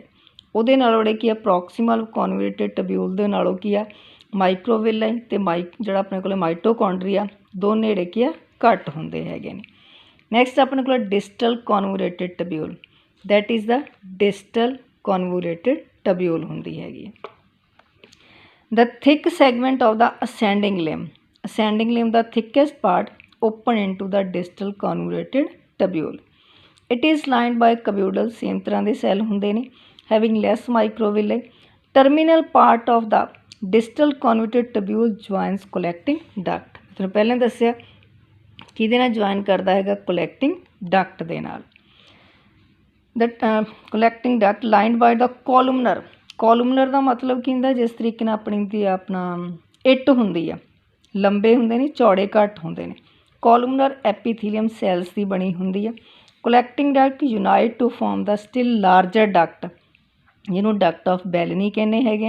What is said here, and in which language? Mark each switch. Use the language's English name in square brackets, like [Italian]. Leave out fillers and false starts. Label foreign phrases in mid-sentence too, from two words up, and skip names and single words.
[Punjabi] ਉਹਦੇ ਨਾਲੋਂ ਜਿਹੜੇ ਕੀ ਆ [English] proximal convoluted tubule [Punjabi] ਦੇ ਨਾਲੋਂ ਕੀ ਆ ਮਾਈਕਰੋਵਿਲਾਈ ਅਤੇ ਜਿਹੜਾ ਆਪਣੇ ਕੋਲ ਮਾਈਟੋਕੌਂਡਰੀਆ ਦੋਨੇ ਜਿਹੜੇ ਕੀ ਆ ਘੱਟ ਹੁੰਦੇ ਹੈਗੇ ਨੇ। ਨੈਕਸਟ ਆਪਣੇ ਕੋਲ [English] distal convoluted tubule, that is the distal convoluted tubule [Punjabi] ਹੁੰਦੀ ਹੈਗੀ। [English] The thick segment of the ascending limb, ascending limb the thickest part open into the distal convoluted tubule. It is lined by cuboidal, same [Punjabi] ਤਰ੍ਹਾਂ ਦੇ ਸੈੱਲ ਹੁੰਦੇ ਨੇ, [English] having less microvilli. Terminal part of the distal convoluted tubule joins collecting duct. [Punjabi] ਤੁਹਾਨੂੰ ਪਹਿਲਾਂ ਦੱਸਿਆ ਕਿਹਦੇ ਨਾਲ ਜੁਆਇਨ ਕਰਦਾ ਹੈਗਾ, [English] collecting duct [Punjabi] ਦੇ ਨਾਲ। [English] The collecting duct lined by the columnar। [Punjabi] ਕੋਲੂਮਨਰ ਦਾ ਮਤਲਬ ਕੀ ਹੁੰਦਾ, ਜਿਸ ਤਰੀਕੇ ਨਾਲ ਆਪਣਾ ਇੱਟ ਹੁੰਦੀ ਆ, ਲੰਬੇ ਹੁੰਦੇ ਨੇ, ਚੌੜੇ ਘੱਟ ਹੁੰਦੇ ਨੇ। [English] columnar epithelium cells [Punjabi] ਦੀ ਬਣੀ ਹੁੰਦੀ ਆ। [English] collecting duct unite to form the still larger duct, ਜਿਹਨੂੰ duct of Bellini [Punjabi] ਕਹਿੰਦੇ ਹੈਗੇ ਆ।